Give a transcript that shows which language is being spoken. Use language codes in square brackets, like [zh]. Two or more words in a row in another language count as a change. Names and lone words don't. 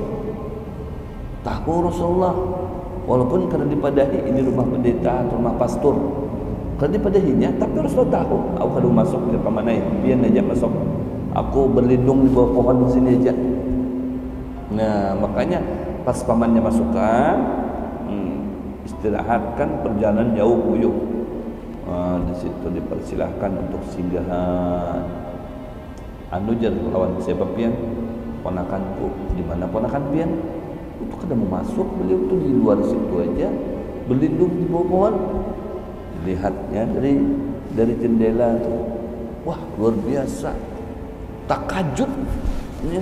[bjn] Tahu Rasulullah, walaupun karena dipadahi ini rumah pendeta atau rumah pastor, karena dipadahinya, tapi Rasulullah tahu, aku kadang masuk ke pamanai, biar aja masuk, aku berlindung di bawah pohon di sini aja. Nah, makanya pas pamannya masukkan, istirahatkan, perjalanan jauh puyuh. Di situ dipersilahkan untuk singgahan. Anu jar lawan siapa pian? Ponakanku. Di mana ponakan pian? Itu kada mau masuk, beliau tuh di luar situ aja, berlindung di bawah pohon. Lihatnya dari jendela tuh. Wah, luar biasa. Takajud. Ya.